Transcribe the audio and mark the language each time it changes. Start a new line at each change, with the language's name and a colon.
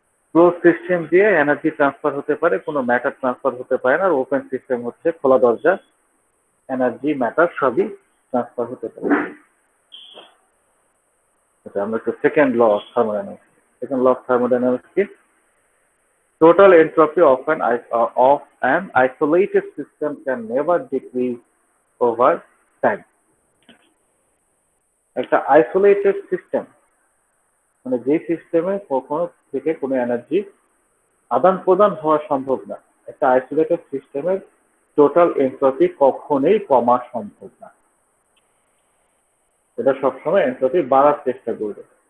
Bangla: Close system দিয়ে energy transfer হতে পারে, কোনো ম্যাটার ট্রান্সফার হতে পারে না। আর ওপেন সিস্টেম হচ্ছে খোলা দরজা, এনার্জি ম্যাটার সবই ট্রান্সফার হতে পারে। আচ্ছা, আমরা একটু second law of thermodynamics. Second law of thermodynamics কি?
English: Total entropy of an isolated system can never decrease over time.
Bangla: একটা আইসোলেটেড সিস্টেম মানে যে সিস্টেমে কখনো থেকে কোনো এনার্জি আদান প্রদান হওয়া সম্ভব না, একটা আইসোলেটেড সিস্টেমের টোটাল এনট্রপি কখনোই কমা সম্ভব না, এটা সবসময় এনট্রপি বাড়ার চেষ্টা করবে।